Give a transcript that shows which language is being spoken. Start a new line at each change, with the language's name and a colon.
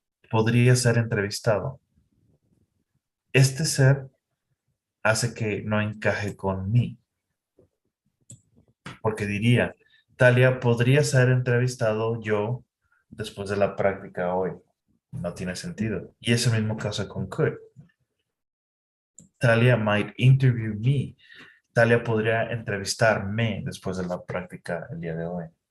Spanish: Podría ser entrevistado. Este ser hace que no encaje con mí, porque diría, Talia, podría ser entrevistado yo después de la práctica hoy. No tiene sentido. Y ese mismo caso con could.
English: Talia might interview me.
Spanish: Talia podría entrevistarme después de la práctica el día de hoy.